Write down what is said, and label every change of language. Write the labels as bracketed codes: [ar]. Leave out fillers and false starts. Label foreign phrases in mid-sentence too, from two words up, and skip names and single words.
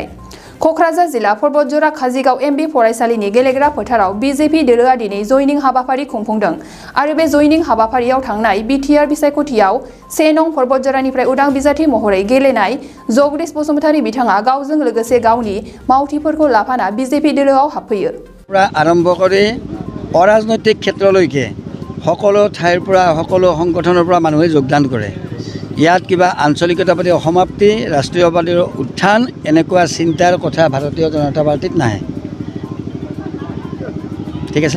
[brx] क'क्राझार जिल्ला परबतजरा काजिगाव एमबि फरायसालिनि गेलेग्रा फोथाराव बिजेपि दोलोआ दिनै जयनिं हाबाफारि खुंफुंदों आरो बे जयनिं हाबाफारियाव थांनाय बिटिआर बिसायख'थियाव 1 नं परबतजरानिफ्राय उदां बिजाथि महरै गेलेनाय जगदीश बसुमतारी बिथाङा गावजों लोगोसे गावनि मावथिफोरखौ लाफाना बिजेपि दोलोआव हाबफैयो। [as] आरम्भ কৰি অৰাজনৈতিক ক্ষেত্ৰলৈকে সকলো ঠাইৰ পৰা সকলো সংগঠনৰ পৰা মানুহে যোগদান কৰে। ইয়াত কিবা আঞ্চলিকতাবাদী অসমাপ্তি ৰাষ্ট্ৰীয়বাদীৰ উত্থান এনেকুৱা চিন্তাৰ কথা ভাৰতীয় জনতা পাৰ্টিত নাহে। ঠিক আছে,